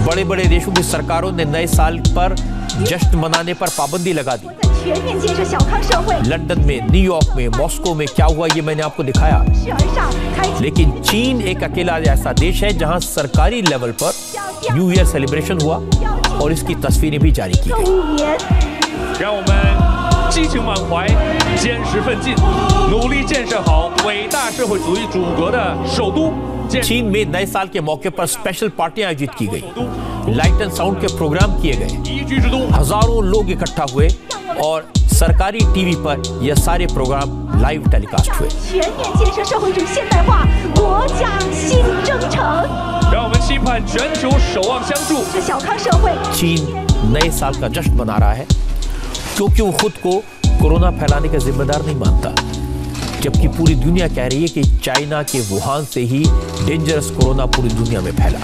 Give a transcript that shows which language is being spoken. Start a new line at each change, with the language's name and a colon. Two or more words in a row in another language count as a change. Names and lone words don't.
Hindi: बड़े बड़े देशों की सरकारों ने नए साल पर जश्न मनाने पर पाबंदी लगा दी। लंदन में, न्यूयॉर्क में, मॉस्को में क्या हुआ ये मैंने आपको दिखाया। लेकिन चीन एक अकेला ऐसा देश है जहां सरकारी लेवल पर
English: New Year celebration
Hindi: हुआ और इसकी तस्वीरें भी जारी की गई।
Chinese: 激情满怀，坚持奋进，努力建设好伟大社会主义祖国的首都。
Hindi: चीन में नए साल के मौके पर स्पेशल पार्टियां आयोजित की गई।
English: light and sound
Hindi: के प्रोग्राम किए गए। हजारों लोग इकट्ठा हुए और सरकारी टीवी पर यह सारे प्रोग्राम
English: live telecast
Hindi: हुए। चीन नए साल का जश्न मना रहा है क्योंकि वो खुद को कोरोना फैलाने का जिम्मेदार नहीं मानता, जबकि पूरी दुनिया कह रही है कि चाइना के वुहान से ही डेंजरस कोरोना पूरी दुनिया में फैला।